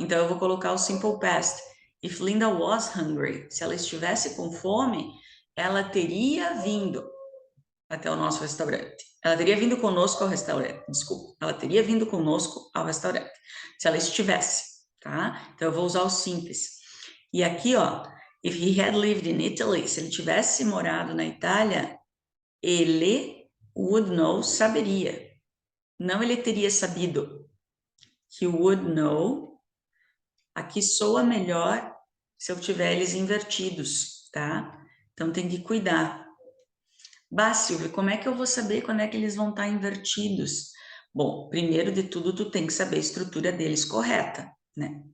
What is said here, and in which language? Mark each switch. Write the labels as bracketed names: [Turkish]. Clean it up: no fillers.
[Portuguese] Então eu vou colocar o simple past. [English] If Linda was hungry, [Portuguese] se ela estivesse com fome, ela teria vindo até o nosso restaurante. Ela teria vindo conosco ao restaurante, desculpa. Ela teria vindo conosco ao restaurante, se ela estivesse, tá? Então eu vou usar o simples. E aqui, ó, [English] if he had lived in Italy, [Portuguese] se ele tivesse morado na Itália, ele [English] would know, [Portuguese] saberia. Não ele teria sabido. [English] He would know. [Portuguese] Aqui soa melhor se eu tiver eles invertidos, tá? Então tem que cuidar. Bah, Silvia, como é que eu vou saber quando é que eles vão estar invertidos? Bom, primeiro de tudo, tu tem que saber a estrutura deles correta, né?